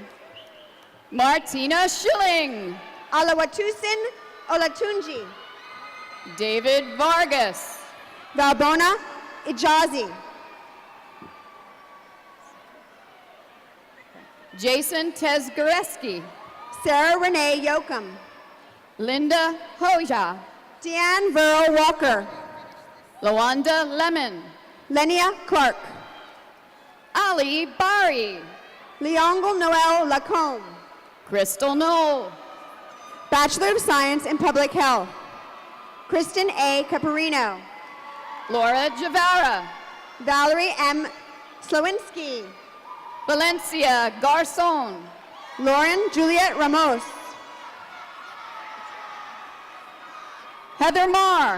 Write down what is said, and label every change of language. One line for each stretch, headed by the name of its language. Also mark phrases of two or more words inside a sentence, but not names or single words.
English: Martina Schilling. Alawatusin Olatunji. David Vargas. Valbona Ijazi. Jason Tesgareski. Sarah Renee Yoakum. Linda Hoja. Deanne Verl Walker. Lawanda Lemon. Lenia Clark. Ali Bari. Leongle Noel Lacombe. Crystal Knoll. Bachelor of Science in Public Health. Kristen A. Caparino. Laura Javara. Valerie M. Slowinski. Valencia Garcon. Lauren Juliet Ramos. Heather Marr.